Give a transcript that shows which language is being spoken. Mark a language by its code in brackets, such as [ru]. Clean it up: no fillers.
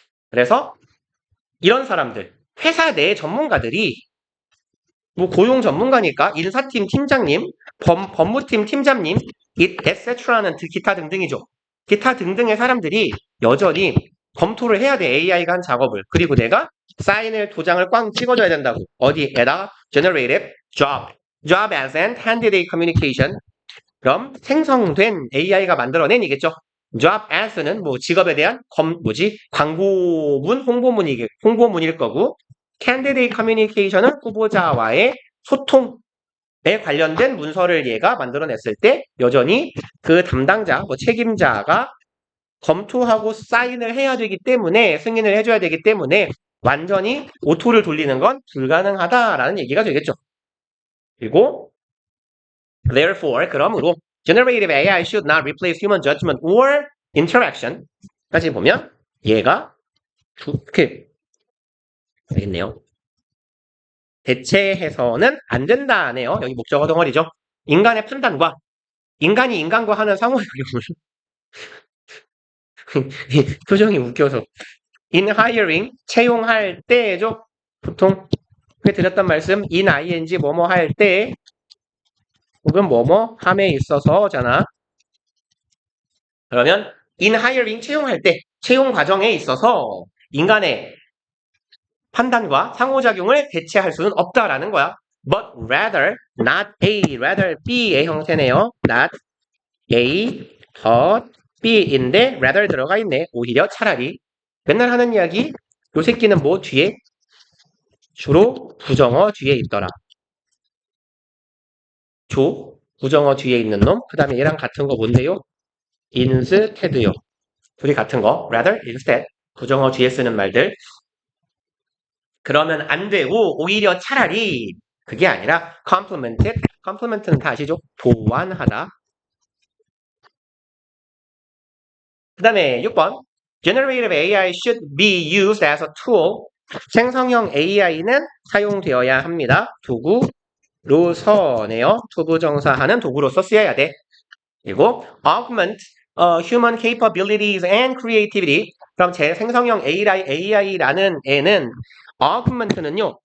[ko] 그래서 이런 사람들 회사 내 전문가들이 뭐 고용 전문가니까 인사팀 팀장님, 법무팀 팀장님, etc.는 기타 등등이죠. 기타 등등의 사람들이 여전히 검토를 해야 돼. AI가 한 작업을. 그리고 내가 사인을 도장을 꽝 찍어줘야 된다고. 어디에다 [en] generated job as in candidate communication. [ko] 그럼 생성된 AI가 만들어낸이겠죠. job as는 뭐 직업에 대한 광고문, 홍보문일 거고 candidate communication은 후보자와의 소통에 관련된 문서를 얘가 만들어냈을 때 여전히 그 담당자, 책임자가 검토하고 사인을 해야 되기 때문에 승인을 해줘야 되기 때문에 완전히 오토를 돌리는 건 불가능하다라는 얘기가 되겠죠. 그리고 [en] therefore, [ko] 그러므로 [en] generative AI should not replace human judgment or interaction [ko] 까지 보면 얘가 이렇게 되겠네요. 대체해서는 안 된다네요. 여기 목적어 덩어리죠. 인간의 판단과 인간이 인간과 하는 상호작용을 표정이 웃겨서 in hiring 채용할 때죠. 보통 드렸던 말씀 in ing 뭐뭐 할 때 혹은 뭐뭐 함에 있어서잖아. 그러면 in hiring 채용할 때 채용 과정에 있어서 인간의 판단과 상호작용을 대체할 수는 없다라는 거야. [en] But rather, not A, rather B의 형태네요. Not A, but B인데 rather [ko] 들어가 있네. 오히려 차라리. 맨날 하는 이야기, 요 새끼는 뭐 뒤에? 주로 부정어 뒤에 있더라. 부정어 뒤에 있는 놈. 그 다음에 얘랑 같은 거 뭔데요? instead요. 둘이 같은 거. rather, instead. 부정어 뒤에 쓰는 말들. 그러면 안 되고 오히려 차라리 그게 아니라 complemented. complement는 다 아시죠? 보완하다. 그 다음에 6번. [en] Generative AI should be used as a tool. [ko] 생성형 AI는 사용되어야 합니다. 도구로서네요. 투부정사하는 도구로서 쓰여야 돼. [en] 그리고 augment human capabilities and creativity. [ko] 그럼 제 생성형 AI라는 애는 augment는요.